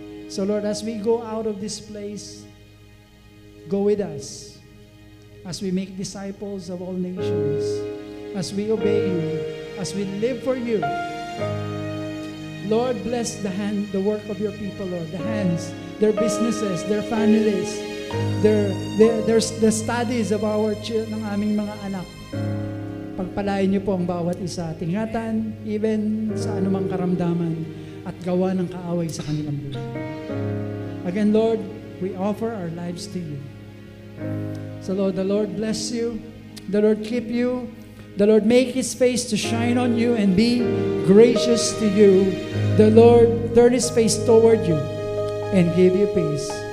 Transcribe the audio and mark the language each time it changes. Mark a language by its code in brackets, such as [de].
[en] So Lord, as we go out of this place, go with us as we make disciples of all nations, as we obey you, as we live for you. Lord, bless the work of your people, Lord, the hands, their businesses, their families, the studies of our children, [tl] ng aming mga anak. Pagpalain niyo po ang bawat isa, tingatan, even sa anumang karamdaman, at gawa ng kaaway sa kanilang buhay. [en] Again, Lord, we offer our lives to you. So Lord, the Lord bless you, the Lord keep you, the Lord make His face to shine on you and be gracious to you. The Lord turn His face toward you and give you peace.